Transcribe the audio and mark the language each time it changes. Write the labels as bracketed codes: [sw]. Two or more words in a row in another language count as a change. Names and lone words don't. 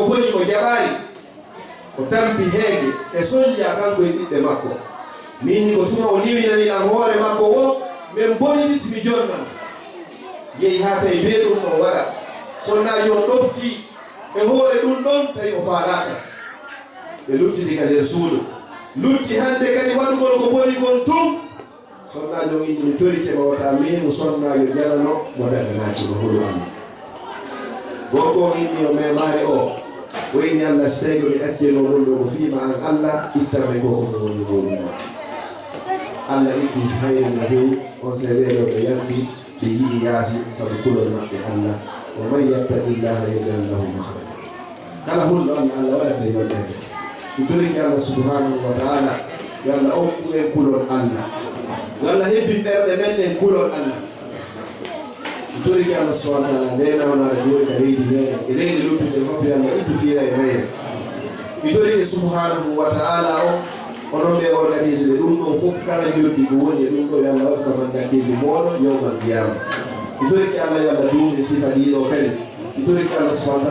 [ff] boni ko jaɓaari o tampi heege e soñja kanko e ɓiɓɓe makko mini ko tuma o liwinaniɗam hoore makko wo min bonini simi jonnam yehi haa tawi be ɗum ɗon waɗa sonnaji o ɗofti e hoore ɗum ɗon tawi o faaraka ɓe luttidi ka nder suudu lutti hannde kadi waɗugol ko boni kon tum sonnajo o inni mi tori keɓa wata mimu sonnajo janano mo daganaki no holu allah gorko o inni o memare o o inni allah so tawi ko mi acceno ɗum ɗo ko fiima an allah ittanmay koko mo woni muɗum ɗo allah itti hayre no fewi on se weeɗo ɓe yalti ɓe yiɗi yaasi sabu kulol maɓɓe allah [ar] ومن يتق الله يجعل له مخرجا [ff] kala hulɗo allah allah waɗande yonɗede mi toriki allah [ar] سبحانه وتعالى [ff] yo allah okku en kulol allah yo allah hebbin ɓerɗe men e kulol allah mi toriki allah [ar] سبحانه وتعالى [ff] ndenawnaade ɗori ka leydi meɗen e leydi luttude fof yo allah ittu fiira e mayre mi toriki [ar] سبحانه وتعالى [ff] o onon ɓe organise ɓe ɗum ɗon fof kala joddi ko woni e ɗum ɗo yo allah waɗ kamandakilde moɗon [ar] يوم القيامة [ff] mi toriki allah yo allah duumde sifa ɗiɗo kadi mi toriki allah [ar] سبحانه و